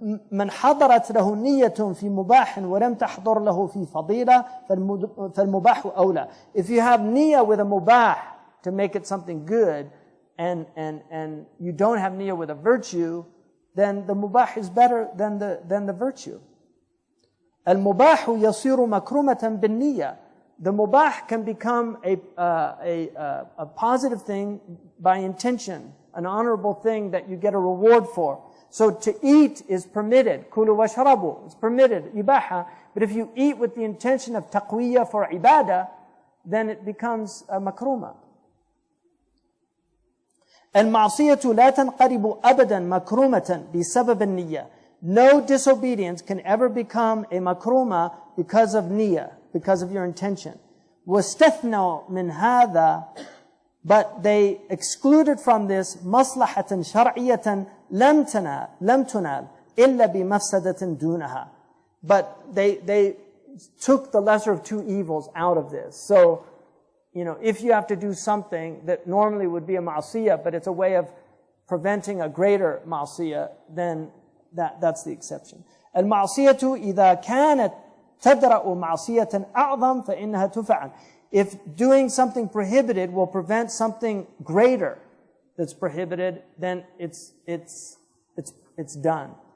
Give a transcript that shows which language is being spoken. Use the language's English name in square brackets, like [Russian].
[Arabic] من حضرت له نية في مباح ولم تحضر له في فضيلة فالمباح أولى. [English] If you have niyyah with a mubah to make it something good and you don't have niyyah with a virtue, then the mubah is better than the virtue. [Arabic] المباح يصير مكرمة بالنية. [English] The mubah can become a positive thing by intention, an honorable thing that you get a reward for. So to eat is permitted. [Arabic] Kulu washrabu. [English] It's permitted. Ibaha. But if you eat with the intention of taqwiyya for ibadah, then it becomes a makruma. [Arabic] المعصية لا تنقلب أبدا مكرومة بسبب النية. [English] No disobedience can ever become a makruma because of niyyah, because of your intention. [Arabic] واستثنوا من هذا, [English] but they excluded from this [Arabic] مصلحة شرعية لم تنال إلا بمفسدة دونها. [English] But they took the lesser of two evils out of this. So, if you have to do something that normally would be a ma'asiyah, but it's a way of preventing a greater ma'asiyah, then that's the exception. [Arabic] المعصية إذا كانت تدرأ معصية أعظم فإنها تفعل. [English] If doing something prohibited will prevent something greater that's prohibited, then it's done.